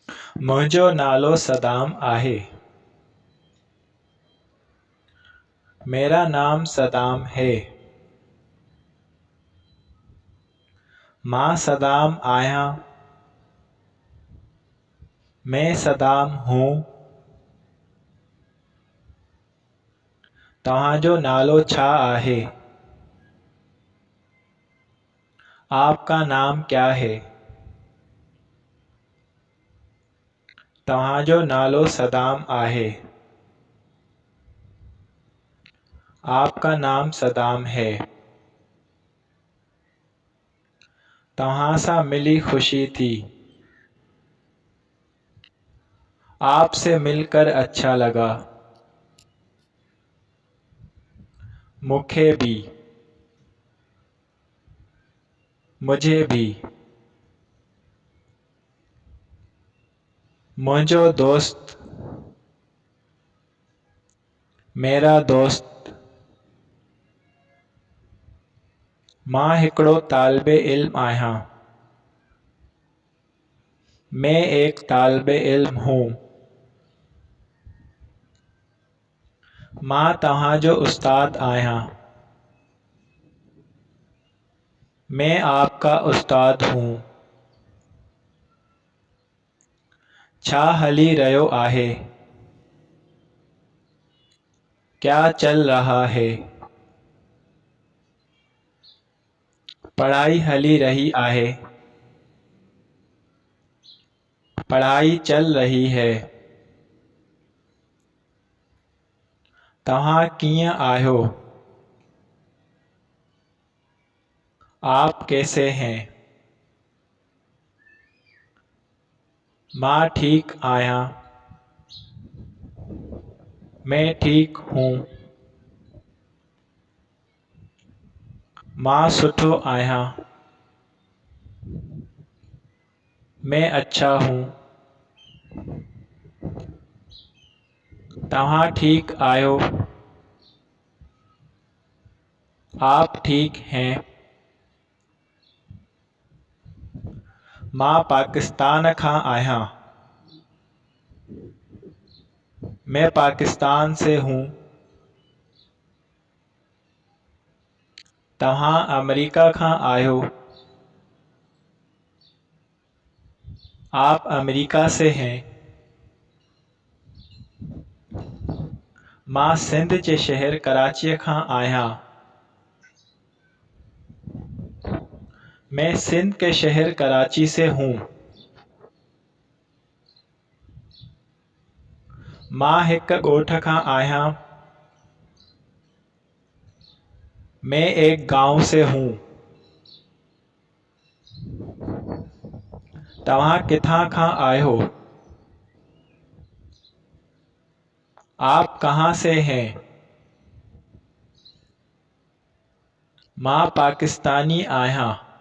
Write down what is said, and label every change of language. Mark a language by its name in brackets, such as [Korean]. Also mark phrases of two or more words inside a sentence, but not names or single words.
[Sindhi] मुंहिंजो नालो सदाम आहे। [Hindi] मेरा नाम सदाम है। [Sindhi] मां सदाम आहियां। [Hindi] मैं सदाम हूँ। [Sindhi] तव्हांजो नालो छा आहे? [Hindi] आपका नाम क्या है? [Sindhi] तव्हांजो नालो सदाम आहे। [Hindi] आपका नाम सदाम है। [Sindhi] तव्हां सां मिली खुशी थी। [Hindi] आपसे मिलकर अच्छा लगा। मुझे भी। मुझे भी। [Sindhi] मुंहिंजो दोस्त। [Hindi] मेरा दोस्त। [Sindhi] मां हिकिड़ो तालिबे इल्म आहियां। [Hindi] मैं एक तालिबे इल्म हूँ। [Sindhi] मां तव्हांजो उस्ताद आहियां। [Hindi] मैं आपका उस्ताद हूँ। [Sindhi] छा हली रहियो आहे? [Hindi] क्या चल रहा है? [Sindhi] पढ़ाई हली रही आहे। [Hindi] पढ़ाई चल रही है। [Sindhi] तव्हां कीअं आहियो? [Hindi] आप कैसे हैं? [Sindhi] मां ठीक आहियां। [Hindi] मैं ठीक हूँ। [Sindhi] मां सुठो आहियां। [Hindi] मैं अच्छा हूँ। [Sindhi] तव्हां ठीक आहियो? [Hindi] आप ठीक हैं। [Sindhi] मां पाकिस्तान खां आहियां। [Hindi] मैं पाकिस्तान से हूँ। [Sindhi] तव्हां अमेरिका खां आहियो। [Hindi] आप अमेरिका से हैं। [Sindhi] मां सिंध जे शहर कराचीअ खां आहियां। [Hindi] मैं सिंध के शहर कराची से हूँ। [Sindhi] मां हिक ॻोठ खां आहियां। [Hindi] मैं एक गांव से हूँ। [Sindhi] तव्हां किथां खां आहियो? [Hindi] आप कहाँ से हैं? [Sindhi] मां पाकिस्तानी आहियां।